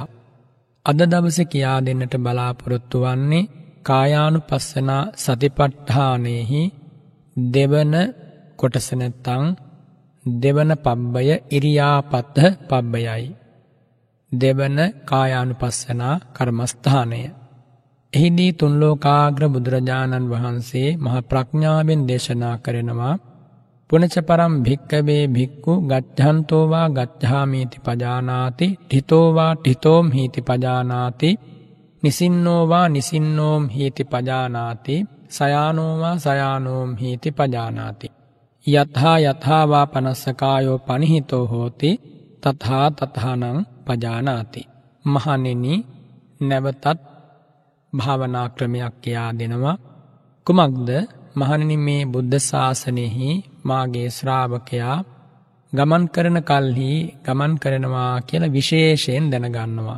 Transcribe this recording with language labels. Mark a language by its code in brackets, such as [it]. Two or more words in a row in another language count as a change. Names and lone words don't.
[si] අද දවසේ කියා දෙන්නට බලාපොරොත්තු වන්නේ කායානුපස්සනා සතිපට්ඨානයෙහි දෙවන කොටස නැත්තං දෙවන පබ්බය ඉරියාපත පබ්බයයි. දෙවන කායානුපස්සනා කර්මස්ථානය. එහිදී තුන්ලෝකාග්‍ර බුදුරජාණන් වහන්සේ මහ ප්‍රඥාවෙන් දේශනා කරනවා [pi] පුනච පරම් භික්කවේ භික්ඛු ගච්ඡන්තෝවා ගච්ඡාමීති පජානාති ඨිතෝවා ඨිතෝම් හීති පජානාති නිසින්නෝවා නිසින්නෝම් හීති පජානාති සයානෝවා සයානෝම් හීති පජානාති යතහා යතහාවා පනස්සකායෝ පනිහිතෝ හෝති තථා තථානං පජානාති. [si] මහණෙනි, නැවතත් භාවනා ක්‍රමයක් කියා දෙනවා. කුමක්ද? මහණෙනි, මේ බුද්ධ ශාසනයෙහි මාගේ ශ්‍රාවකයා ගමන් කරන කල්හි ගමන් කරනවා කියලා විශේෂයෙන් දැනගන්නවා.